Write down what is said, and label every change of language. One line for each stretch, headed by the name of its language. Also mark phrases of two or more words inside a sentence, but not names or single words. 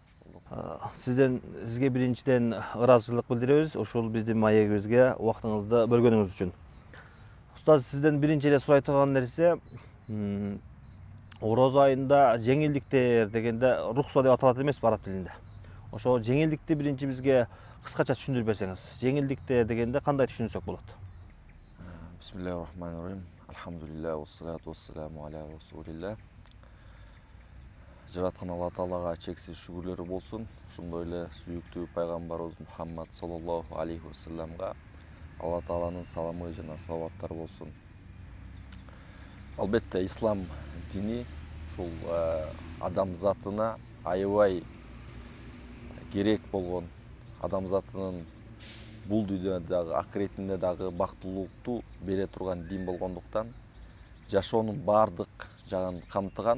Kyrgyz: Сизге биринчиден ыраазычылык билдиребиз ушул биздин маегибизге убактыңызды бөлгөнүңүз үчүн. Устаз, сизден биринчи эле сурай турган нерсе, Орозо айында жеңилдиктер дегенде рухса деп аталат эмеспи араб тилинде? Ошо жеңилдикти биринчи бизге кыскача түшүндүрүп берсеңиз. Жеңилдиктер дегенде кандай түшүнсөк болот?
Arabic: بسم الله الرحمن الرحيم. الحمد لله والصلاة والسلام على رسول الله.
Kyrgyz: Жараткан Алла Таалага чексиз шүгүрлөр болсун. Ошондой эле сүйүктүү пайгамбарыбыз Мухаммад
Arabic: صلى الله عليه وسلم
Kyrgyz: Алла Тааланын саламы жана салаваттар болсун. Албетте ислам дини ушул адамзатына аябай керек болгон, адамзатынын бул дүйнөдө дагы акыретинде дагы бактылуулукту бере турган дин болгондуктан жашоонун баардык жагын камтыган.